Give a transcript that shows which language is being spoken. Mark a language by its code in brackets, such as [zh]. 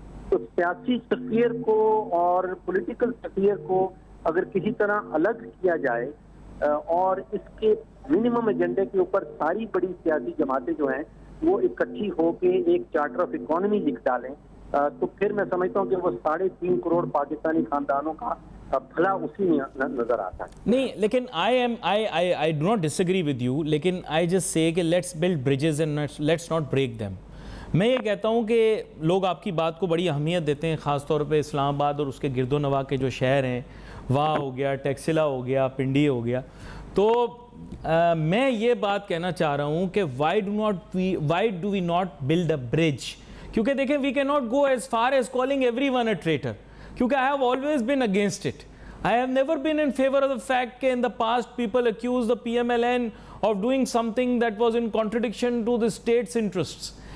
[ur] تو سیاسی سفیر کو اور پولیٹیکل سفیر کو اگر کسی طرح الگ کیا جائے اور اس کے منیمم ایجنڈے کے اوپر ساری بڑی سیاسی جماعتیں جو ہیں وہ اکٹھی ہو کے ایک چارٹر آف اکانومی لکھ ڈالیں، تو پھر میں سمجھتا ہوں کہ وہ 3.5 کروڑ پاکستانی خاندانوں کا بھلا اسی میں نظر آتا ہے. نہیں، لیکن [en] I do not disagree with you، لیکن I just say کہ let's build bridges and let's not break them. [ur] میں یہ کہتا ہوں کہ لوگ آپ کی بات کو بڑی اہمیت دیتے ہیں، خاص طور پہ اسلام آباد اور اس کے گرد و نواح کے جو شہر ہیں، وہاں ہو گیا، ٹیکسلا ہو گیا، پنڈی ہو گیا. تو میں یہ بات کہنا چاہ رہا ہوں کہ [en] why do we not build a bridge؟ [ur] کیونکہ دیکھیں، [en] we cannot go as far as calling everyone a traitor، کیونکہ I have always been against it. I have never been in favor of the fact that in the past people accused the PMLN of doing something that was in contradiction to the state's interests.